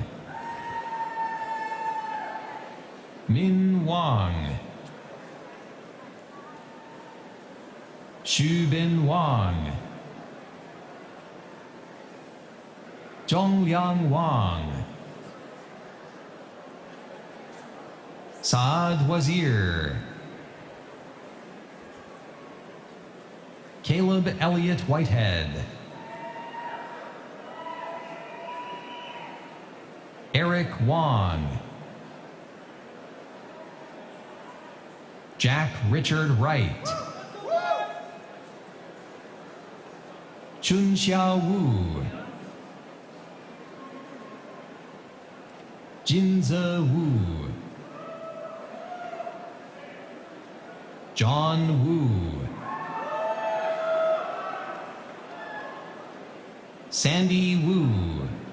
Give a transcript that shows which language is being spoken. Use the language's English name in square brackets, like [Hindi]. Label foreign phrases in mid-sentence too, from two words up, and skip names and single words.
[English] Min Wang. Xu Bin Wang. Zhongliang Wang. Saad Wazir. Caleb Elliott Whitehead. Eric Wong. Jack Richard Wright. Chun Xiao Wu. Jinze Wu. John Wu. Sandy Wu.